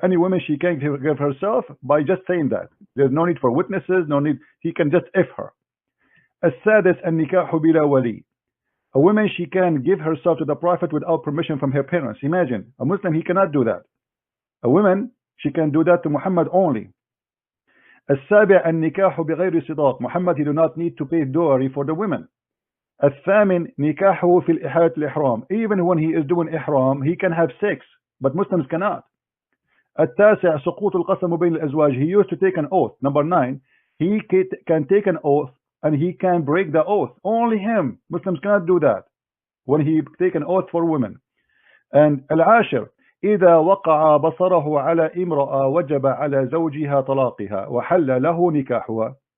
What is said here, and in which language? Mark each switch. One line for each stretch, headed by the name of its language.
English: Any woman, she can give herself by just saying that. There's no need for witnesses, no need. He can just F her.
Arabic: As-sadis, an-nikahu bila wali.
English: A woman, she can give herself to the Prophet without permission from her parents. Imagine, a Muslim, he cannot do that. A woman, she can do that to Muhammad only.
Arabic: السابع النكاح بغير صداق.
English: Muhammad, he do not need to pay dowry for the women.
Arabic: الثامن نكاحه في الإحالة الإحرام.
English: Even when he is doing ihram, he can have sex, but Muslims cannot.
Arabic: التاسع سقوط القسم بين الأزواج.
English: He used to take an oath. Number 9, he can take an oath and he can break the oath. Only him. Muslims cannot do that when he take an oath for women. And
Arabic: العاشر إذا وقع بصره على امرأة وجب على زوجها طلاقها وحل له نكاحها.